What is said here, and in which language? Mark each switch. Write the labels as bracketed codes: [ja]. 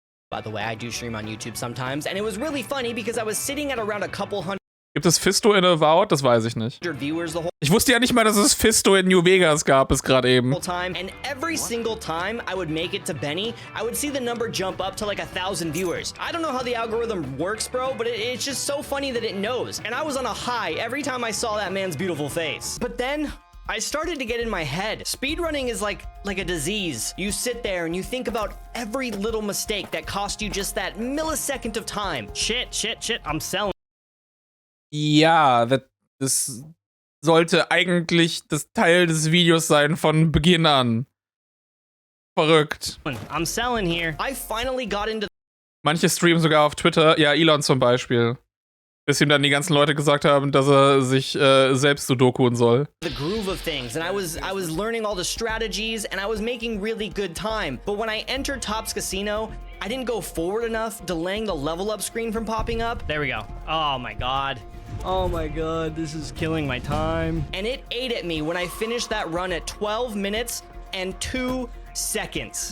[en] By the way, I do stream on YouTube sometimes, and it was really funny because I was sitting at around a couple hundred. [de] Gibt es Fisto in Avowed? Das weiß ich nicht. Ich wusste ja nicht mal, dass es Fisto in New Vegas gab, bis gerade eben. [en] And every single time I would make it to Benny, I would see the number jump up to like 1,000 viewers. I don't know how the algorithm works, bro, but it's just so funny that it knows. And I was on a high every time I saw that man's beautiful face. But then I started to get in my head. Speedrunning is like a disease. You sit there and you think about every little mistake that cost you just that millisecond of time. Shit, I'm selling. [de] Ja, das sollte eigentlich das Teil des Videos sein von Beginn an. Verrückt. [en] I'm selling here. I finally got into. [de] Manche streamen sogar auf Twitter, ja, Elon zum Beispiel. Bis ihm dann die ganzen Leute gesagt haben, dass er sich selbst Sudokuen soll. [en] The groove of things, and I was learning all the strategies, and I was making really good time. But when I entered Top's Casino, I didn't go forward enough, delaying the level up screen from popping up. There we go. Oh my god. Oh my god, this is killing my time. And it ate at me when I finished that run at 12 minutes and 2 seconds.